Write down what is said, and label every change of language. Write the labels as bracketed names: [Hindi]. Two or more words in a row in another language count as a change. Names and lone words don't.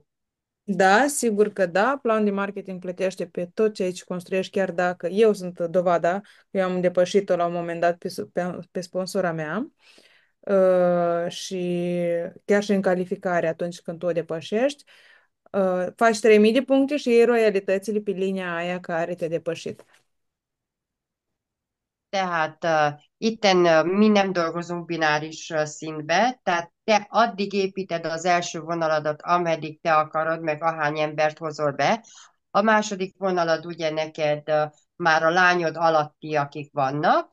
[Romanian] Da, sigur că da, planul de marketing plătește pe tot ceea ce construiești, chiar dacă eu sunt dovada, eu am depășit-o la un moment dat pe sponsora mea și chiar și în calificare atunci când tu o depășești, faci 3000 de puncte și iei royalitățile pe linia aia care te-a depășit. [Hungarian] Tehát itten mi nem dolgozunk bináris szintbe, tehát te addig építed az első vonaladat, ameddig te akarod, meg ahány embert hozol be. A második vonalad ugye neked már a lányod alatti, akik vannak.